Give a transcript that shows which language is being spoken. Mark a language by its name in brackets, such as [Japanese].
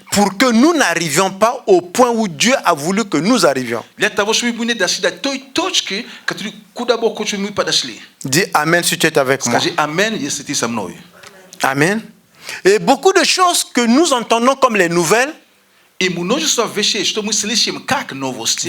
[French] pour que nous n'arrivions pas au point où Dieu a voulu que nous arrivions. [Russian] Для того, чтобы мы не дошли до той точки, куда Бог хочет, мы подошли. [French] Dis Amen si tu es avec moi. [Russian] Скажи «Амен», если ты со мной. Amen. [French] Et beaucoup de choses que nous entendons comme les nouvelles [Russian] И множество вещей, что мы слышим как новости,